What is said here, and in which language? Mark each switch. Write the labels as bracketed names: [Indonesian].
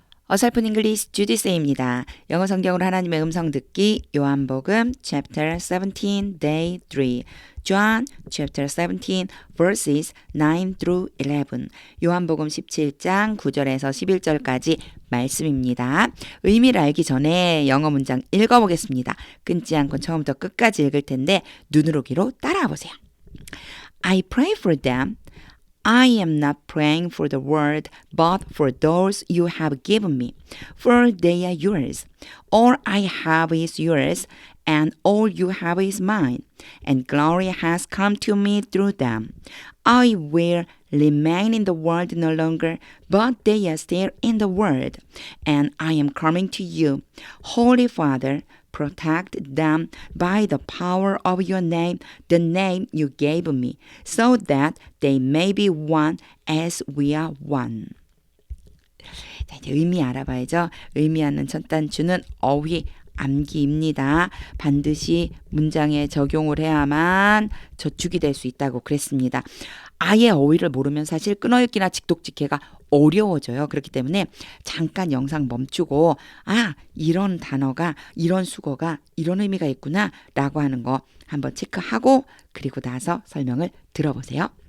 [Korean] 어설픈 잉글리시 주디스입니다. 영어 성경으로 하나님의 음성 듣기 요한복음 [English] chapter 17 day 3 John chapter 17 verses 9 through 11 [Korean] 요한복음 17장 9절에서 11절까지 말씀입니다. 의미를 알기 전에 영어 문장 읽어보겠습니다. 끊지 않고 처음부터 끝까지 읽을 텐데 눈으로 귀로 따라와 보세요. [English] I pray for them. I am not praying for the world, but for those you have given me, for they are yours. All I have is yours, and all you have is mine, and glory has come to me through them. I will remain in the world no longer, but they are still in the world, and I am coming to you. Holy Father, protect them by the power of your name, the name you gave me, so that they may be one as we are one. [Korean] 자, 이제 의미 알아봐야죠. 의미하는 첫 단추는 어휘, 암기입니다. 반드시 문장에 적용을 해야만 저축이 될 수 있다고 그랬습니다. 아예 어휘를 모르면 사실 끊어읽기나 직독직해가 어려워져요. 그렇기 때문에 잠깐 영상 멈추고 이런 단어가 이런 수거가 이런 의미가 있구나 라고 하는 거 한번 체크하고 그리고 나서 설명을 들어보세요.